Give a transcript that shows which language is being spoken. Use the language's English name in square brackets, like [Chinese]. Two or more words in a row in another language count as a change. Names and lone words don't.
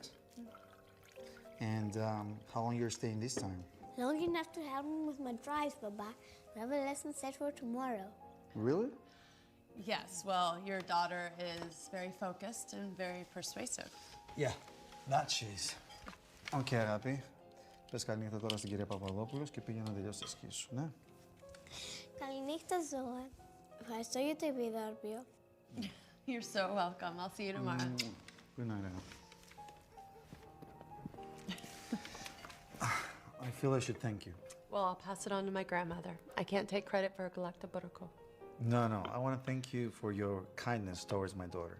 [English] And how long you're staying this time? Long enough to help me with my drives, Baba. We have a lesson set for tomorrow. Really? Yes, well, your daughter is very focused and very persuasive. Yeah, that she is. [Greek] Okay, αγάπη. Πες καληνύχτα τώρα στην κυρία Παπαδόπουλος και πήγαινε να τελειώσει τη σκή σου, ναι? Καληνύχτα, Zoe. Ευχαριστώ για το επιδόρπιο. [English] You're so welcome. I'll see you tomorrow. Good night, αγάπη. I feel I should thank you. Well, I'll pass it on to my grandmother. I can't take credit for Galacta Buroko. No, I want to thank you for your kindness towards my daughter.